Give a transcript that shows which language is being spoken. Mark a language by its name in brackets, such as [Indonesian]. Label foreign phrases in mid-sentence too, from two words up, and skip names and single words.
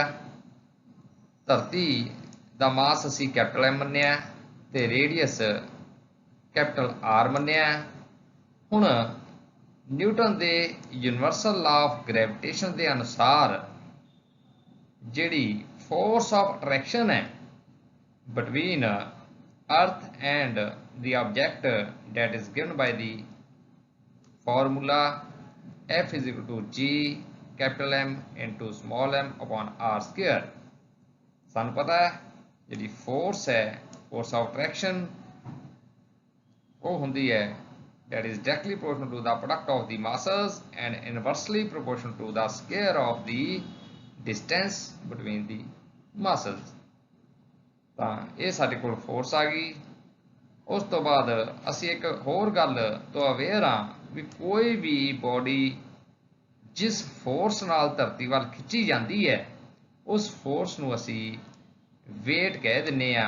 [Punjabi] ਧਰਤੀ ਦਾ ਮਾਸ ਅਸੀਂ ਕੈਪੀਟਲ M ਮੰਨਿਆ ਤੇ ਰੇਡੀਅਸ ਕੈਪੀਟਲ R ਮੰਨਿਆ। ਹੁਣ ਨਿਊਟਨ ਦੇ [English] universal law of gravitation [Punjabi] ਦੇ ਅਨੁਸਾਰ ਜਿਹੜੀ [English] force of attraction ਹੈ between earth and the object that is given by the formula F is equal to G capital M into small m upon R square। [Punjabi] ਸਾਨੂੰ ਪਤਾ ਹੈ ਜਿਹੜੀ ਫੋਰਸ ਹੈ [English] force of attraction [Punjabi] ਉਹ ਹੁੰਦੀ ਹੈ [English] that is directly proportional to the product of the masses and inversely proportional to the square of the distance between the masses। [Punjabi] ਤਾਂ ਇਹ ਸਾਡੇ ਕੋਲ ਫੋਰਸ ਆ ਗਈ। ਉਸ ਤੋਂ ਬਾਅਦ ਅਸੀਂ ਇੱਕ ਹੋਰ ਗੱਲ ਤੋਂ ਅਵੇਅਰ ਹਾਂ ਵੀ ਕੋਈ ਵੀ ਬੋਡੀ ਜਿਸ ਫੋਰਸ ਨਾਲ ਧਰਤੀ ਵੱਲ ਖਿੱਚੀ ਜਾਂਦੀ ਹੈ ਉਸ ਫੋਰਸ ਨੂੰ ਅਸੀਂ ਵੇਟ ਕਹਿ ਦਿੰਦੇ ਹਾਂ।